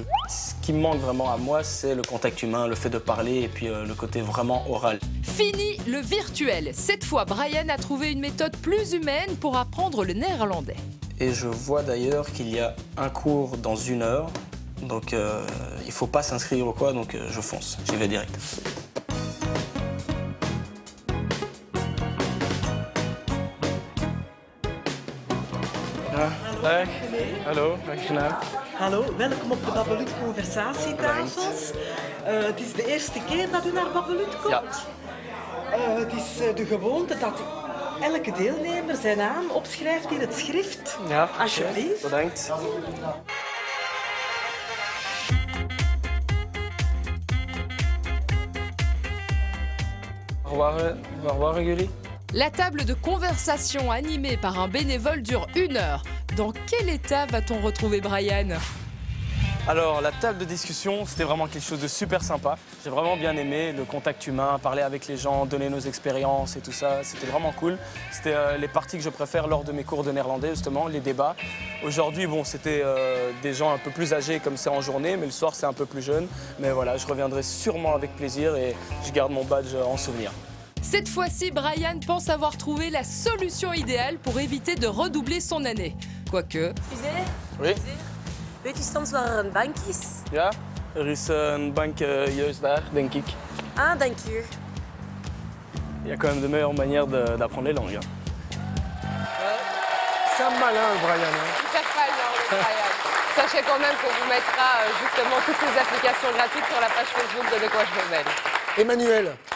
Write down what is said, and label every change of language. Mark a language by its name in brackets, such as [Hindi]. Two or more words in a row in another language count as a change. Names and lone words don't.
[French] Ce qui me manque vraiment à moi, c'est le contact humain, le fait de parler et puis le côté vraiment oral. Fini le virtuel. Cette fois, Brian a trouvé une méthode plus humaine pour apprendre le néerlandais. Et je vois d'ailleurs qu'il y a un cours dans 1 heure. Donc il ne faut pas s'inscrire ou quoi, donc je fonce, j'y vais direct. [Dutch] Dag. Hallo, dag gedaan. Hallo, welkom op de Babelut conversatietafels. Het is de eerste keer dat u naar Babelut komt. Ja. Het is de gewoonte dat elke deelnemer zijn naam opschrijft in het schrift. Ja, Alsjeblieft. bedankt. Waar waren jullie? [French] La table de conversation animée par un bénévole dure 1 heure. Dans quel état va-t-on retrouver Brian? Alors, la table de discussion, c'était vraiment quelque chose de super sympa. J'ai vraiment bien aimé le contact humain, parler avec les gens, donner nos expériences et tout ça. C'était vraiment cool. C'était les parties que je préfère lors de mes cours de néerlandais, justement, les débats. Aujourd'hui, bon, c'était des gens un peu plus âgés comme c'est en journée, mais le soir, c'est un peu plus jeune. Mais voilà, je reviendrai sûrement avec plaisir et je garde mon badge en souvenir. Cette fois-ci, Brian pense avoir trouvé la solution idéale pour éviter de redoubler son année. Quoique... Oui? [Dutch] Weet u soms waar er een bank is? Ja, is een bank juist daar, denk ik. Ah, dank u. [French] Il y a quand même de meilleures manières d'apprendre les langues. C'est un malin, le Brian. Super malin, le Brian. Sachez quand même qu'on vous mettra justement toutes ces applications gratuites sur la page Facebook de De quoi je me mêle. Emmanuel.